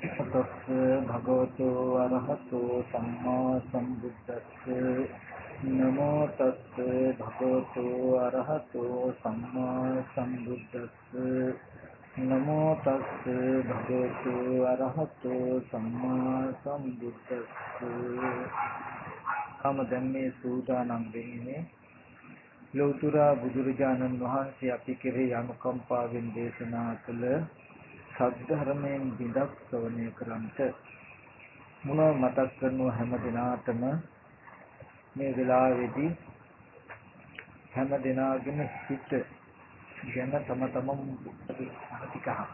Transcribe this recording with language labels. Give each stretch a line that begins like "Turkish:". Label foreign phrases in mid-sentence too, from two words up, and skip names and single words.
Pali: තස්ස භගවතු අරහතෝ සම්මා සම්බුද්දස්ස නමෝ තස්ස භගවතු අරහතෝ සම්මා සම්බුද්දස්ස නමෝ තස්ස භගවතු අරහතෝ සම්මා සම්බුද්දස්ස
Sinhala: දැන් මේ සූදානම් වෙන්නේ ලෞතර බුදුරජාණන් වහන්සේ අපි කෙරෙහි අනුකම්පාවෙන් දේශනා කළ සද්ධර්මයෙන් බිඳක් ශ්‍රවණය කරන්ට මුල මතක් කරනු හැම දිනාටම මේ වෙලාවේදී හැම දිනාගෙම සිත ගැන තම තමන් ටිකක්